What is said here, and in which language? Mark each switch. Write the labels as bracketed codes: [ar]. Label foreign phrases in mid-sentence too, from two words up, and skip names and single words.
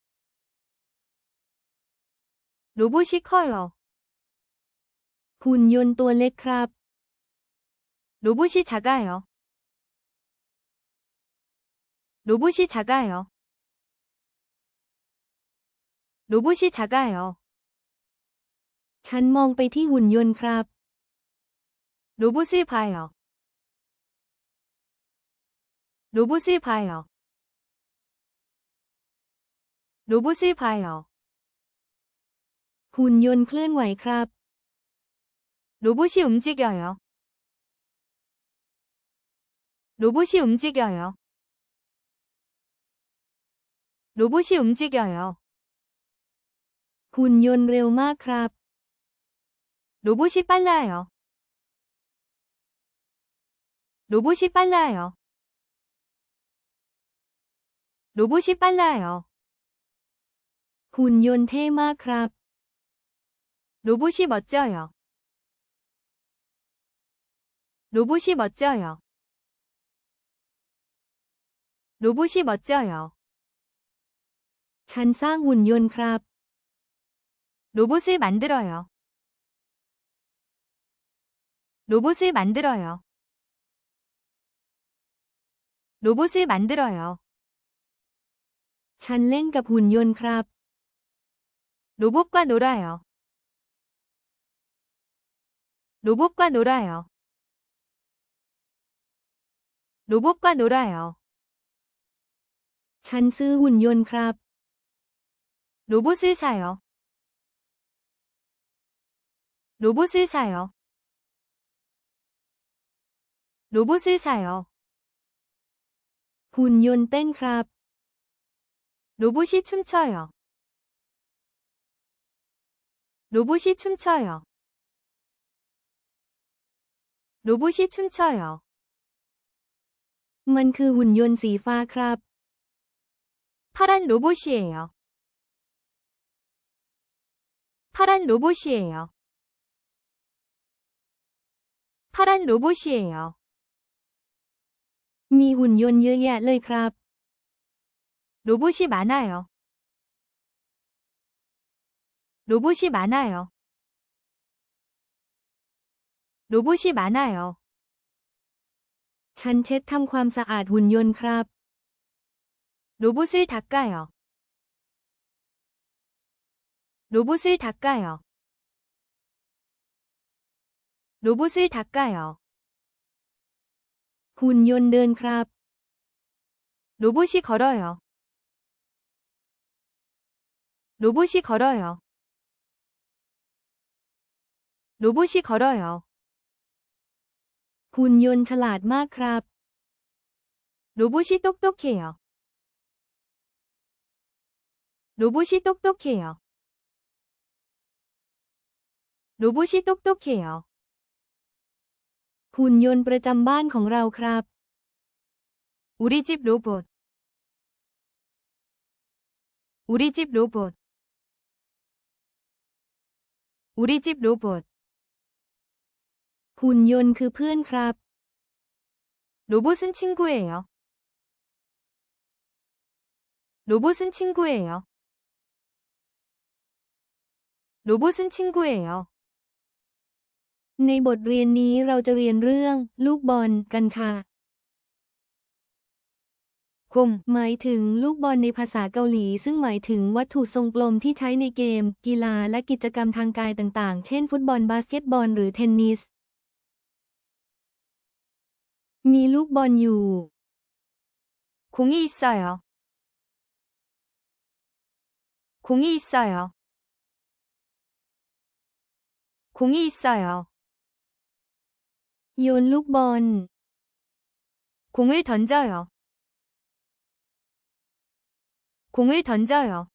[ko] 로봇이 커요. [th] หุ่นยนต์ตัวเล็กครับ [ko] 로봇이 작아요. 로봇이 작아요. 로봇이 작아요. [th] ฉันมองไปที่หุ่นยนต์ครับ [ko] 로봇을 봐요. 로봇을 봐요. 로봇을 봐요. [th] หุ่นยนต์เคลื่อนไหวครับ [ko] 로봇이 움직여요. 로봇이 움직여요. 로봇이 움직여요. [th] หุ่นยนต์เร็วมากครับ [ko] 로봇이 빨라요. 로봇이 빨라요. 로봇이 빨라요. [th] หุ่นยนต์เท่มากครับ [ko] 로봇이 멋져요. 로봇이 멋져요. 로봇이 멋져요. [th] ฉันสร้างหุ่นยนต์ครับ [ko] 로봇을 만들어요. 로봇을 만들어요. 로봇을 만들어요. [th] ฉันเล่นกับหุ่นยนต์ครับ [ko] 로봇과 놀아요. 로봇과 놀아요. 로봇과 놀아요. [th] ฉันซื้อหุ่นยนต์ครับ [ko] 로봇을 사요. 로봇을 사요. 로봇을 사요. [th] หุ่นยนต์เต้นครับ [ko] 로봇이 춤춰요. 로봇이 춤춰요. 로봇이 춤춰요. [th] มันคือหุ่นยนต์สีฟ้าครับ [ko] 파란 로봇이에요. 파란 로봇이에요. 파란 로봇이에요. [th] มีหุ่นยนต์เยอะแยะเลยครับ [ko] 로봇이 많아요. 로봇이 많아요. 로봇이 많아요. [th] ฉันเช็ดทำความสะอาดหุ่นยนต์ครับ [ko] 로봇을 닦아요. 로봇을 닦아요. 로봇을 닦아요. [th] หุ่นยนต์เดินครับ [ko] 로봇이 걸어요. 로봇이 걸어요. 로봇이 걸어요. [th] หุ่นยนต์ฉลาดมากครับ [ko] 로봇이 똑똑해요. 로봇이 똑똑해요. 로봇이 똑똑해요. [th] หุ่นยนต์ประจำบ้านของเราครับ [ko] 우리 집 로봇. 우리 집 로봇. 우리 집 로봇. [th] หุ่นยนต์คือเพื่อนครับ [ko] 로봇은 친구예요. 로봇은 친구예요. 로봇은 친구예요. [th] ในบทเรียนนี้เราจะเรียนเรื่องลูกบอลกันค่ะ [ko] 공, [th] หมายถึงลูกบอลในภาษาเกาหลีซึ่งหมายถึงวัตถุทรงกลมที่ใช้ในเกม กีฬาและกิจกรรมทางกายต่างๆ เช่นฟุตบอลบาสเกตบอลหรือเทนนิส มีลูกบอลอยู่ [ko] 공이 있어요. 공이 있어요. 공이 있어요. [th] โยนลูกบอล [ko] 공을 던져요. 공을 던져요.